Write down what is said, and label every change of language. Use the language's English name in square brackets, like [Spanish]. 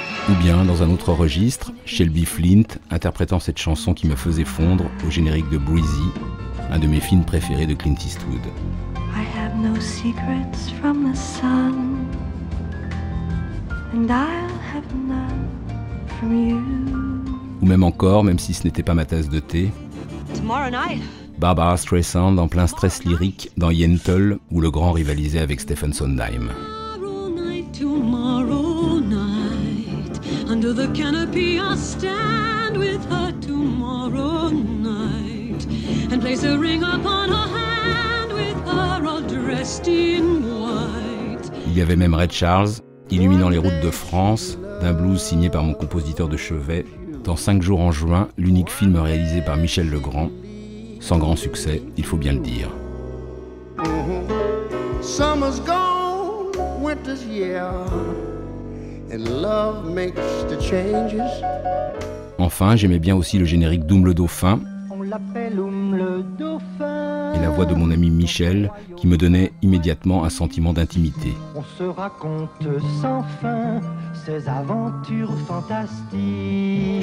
[French] Ou bien, dans un autre registre, Shelby Flint interprétant cette chanson qui me faisait fondre au générique de Breezy, un de mes films préférés de Clint Eastwood. [English] I have no secrets from the sun, and I'll have none from you. [French] Ou même encore, même si ce n'était pas ma tasse de thé, [English] Tomorrow night. [French] Barbara Streisand en plein stress lyrique dans Yentl, où Legrand rivalisait avec Stephen Sondheim. [English] Tomorrow night, under the canopy I'll stand with her tomorrow night, and place a ring upon her hand with her all dressed in white. [French] Il y avait même Ray Charles, illuminant les routes de France, d'un blues signé par mon compositeur de chevet, dans 5 jours en juin, l'unique film réalisé par Michel Legrand, sans grand succès, il faut bien le dire. [English] Summer's gone, winter's here, and love makes the changes. [French] Enfin, j'aimais bien aussi le générique d'Oum le Dauphin, On l'appelle Oum le Dauphin. et la voix de mon ami Michel, qui me donnait immédiatement un sentiment d'intimité. On se raconte sans fin ses aventures fantastiques.